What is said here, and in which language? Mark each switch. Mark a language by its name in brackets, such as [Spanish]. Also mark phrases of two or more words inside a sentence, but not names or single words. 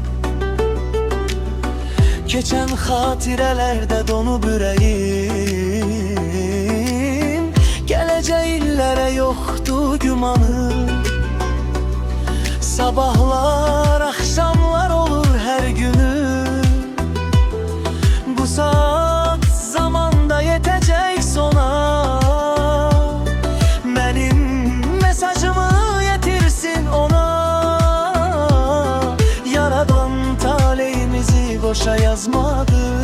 [Azerbaijani] Keçən xatirələrdə donub ürəyim. Gələcək illərə yoxdur gümanı. Sabahlar, axşamlar olur hər günü. [Turkish] Bu saat zamanda yetecek sona. Benim mesajımı yetirsin ona. [Azerbaijani] Yaradan talihimizi boşa yazmadı.